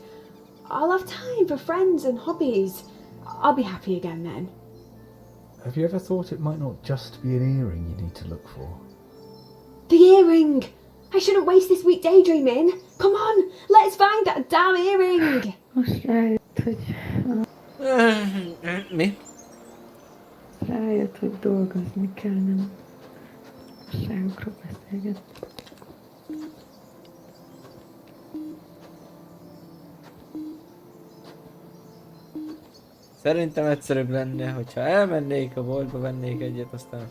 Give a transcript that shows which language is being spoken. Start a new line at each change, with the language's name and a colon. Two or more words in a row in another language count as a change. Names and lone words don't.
English: I'll have time for friends and hobbies. I'll be happy again then. Have you ever thought it might not just be an earring you need to look for? The earring! I shouldn't waste this week daydreaming. Come on, let's find that damn earring!
Hungarian: Most rájött, hogy... Mi? Rájött, hogy dolgozni kell, nem ságokról beszélgetni. Szerintem egyszerűbb lenne, hogyha elmennék a boltba, vennék egyet, aztán